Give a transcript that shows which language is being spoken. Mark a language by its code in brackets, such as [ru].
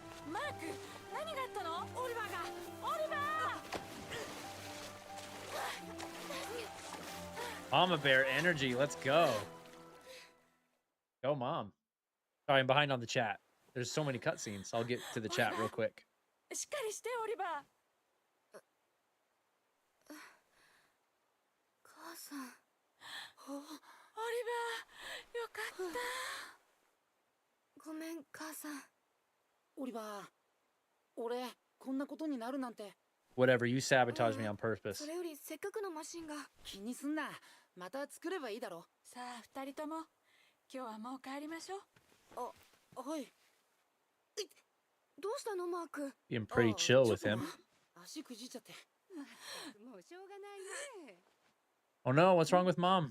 [ja] マーク何があったの？オリバーがオリバー [en] Mama bear energy. Let's go. Go, mom. Sorry, I'm behind on the chat. There's so many cutscenes. I'll get to the chat real quick. [ja] しっかりしてオリバー母さん。オリバーよかったごめん、母さん。オリバー、俺こんなことになるなんて。 [en] Whatever, you sabotaged me on purpose. [ja] それよりせっかくのマシンが。気にすんな。また作ればいいだろ。さあ二人とも今日はもう帰りましょうあ、はい。どうしたの、マーク。 [en] Being pretty chill with him. [ja] 足くじっちゃって。もうしょうがないね。 [en] Oh no, what's wrong with mom?